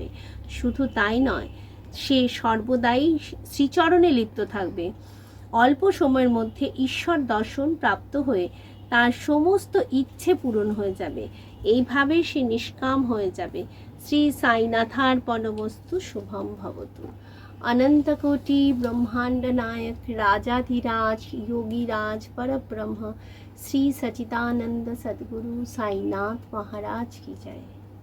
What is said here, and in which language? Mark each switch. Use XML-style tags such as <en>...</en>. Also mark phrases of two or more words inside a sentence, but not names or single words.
<bn>শুধু তাই নয়, সে সর্বদাই শ্রীচরণে লিপ্ত থাকবে। অল্প সময়ের মধ্যে ঈশ্বর দর্শন প্রাপ্ত হয়ে তার সমস্ত ইচ্ছে পূরণ হয়ে যাবে। এইভাবে সে নিষ্কাম হয়ে যাবে।</bn> <sa>श्री साईनाथार्पणमस्तु। शुभं भवतु।</sa> <hi>अनंतकोटि ब्रह्मांड नायक राजाधिराज योगीराज परब्रह्म श्री सच्चिदानंद सद्गुरु साईनाथ महाराज की जय।</hi>